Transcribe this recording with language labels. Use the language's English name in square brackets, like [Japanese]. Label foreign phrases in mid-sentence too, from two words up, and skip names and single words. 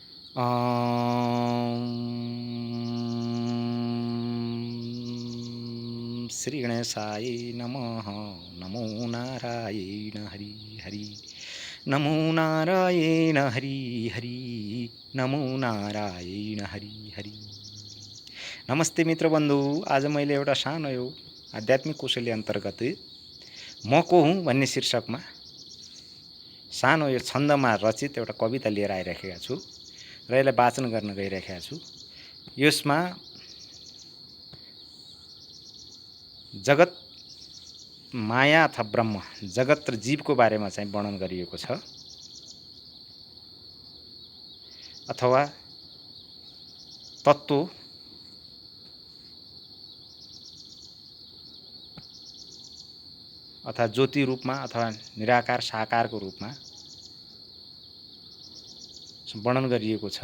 [Sanskrit] श्री गणेशाय नमः। नमो नारायण हरि हरि। नमो नारायण हरि हरि। नमो नारायण हरि हरि। [Nepali] नमस्ते मित्र बन्धु। आज मैले एउटा सानो यो आध्यात्मिक कौशल्य अन्तर्गत म को हुँ भन्ने शीर्षकमा सानो यो छन्दमा रचित एउटा कविता लिएर आइराखेका छु र यसलाई वाचन गर्न गइरहेका छु। यसमा जगत माया अथवा ब्रह्म, जगत र जीवको बारेमा चाहिँ वर्णन गरिएको छ, अथवा तत्त्व अथवा ज्योति रूपमा अथवा निराकार साकारको रूपमा वर्णन गरिएको छ।